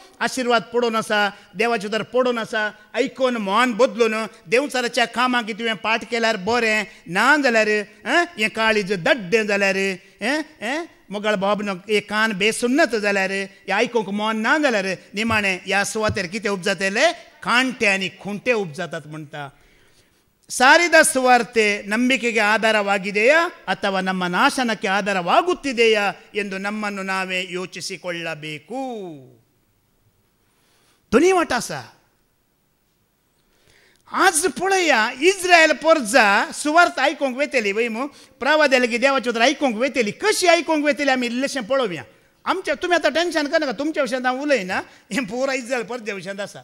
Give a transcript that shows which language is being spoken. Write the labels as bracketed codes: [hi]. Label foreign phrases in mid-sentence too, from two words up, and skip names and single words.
[kok] आशिर्वाद पडून आसा देवाचें उतर पडून आसा आयकून मन बदलून देवचाराच्या कामाक कितें तुवें पाठ केल्यार बरें ना जाल्यार हें काळीज दड्डें जाल्यार मोगाळ बाबन एक कान बेसुन्नत जाल्यार हे आयकूंक मन ना जाल्यार निमाणें ह्या सुवातेर कितें उपजातले कांटे आनी खुंटे उपजातात म्हणटा [kn] ಸಾರಿದ ಸುವಾರ್ತೆ ನಂಬಿಕೆಗೆ ಆಧಾರವಾಗಿದೆಯಾ ಅಥವಾ ನಮ್ಮ ನಾಶನಕ್ಕೆ ಆಧಾರವಾಗುತ್ತಿದೆಯಾ ಎಂದು ನಮ್ಮನ್ನು ನಾವೇ ಯೋಚಿಸಿಕೊಳ್ಳಬೇಕು. [kok] दोन्ही वाट आसा. आज पळया इस्रायल परजा सुवार्त आयकूंक वेतेली वय मू प्रवाद्याली देवाची उतर आयकूंक वेतेली कशी आयकूंक वेतेली आमी इल्लेशें पळोवया. आमच्या तुमी आतां टेन्शन करनाका तुमच्या विशयांत हांव उलयना हें पुरा इस्रायल परजा विशयांत आसा.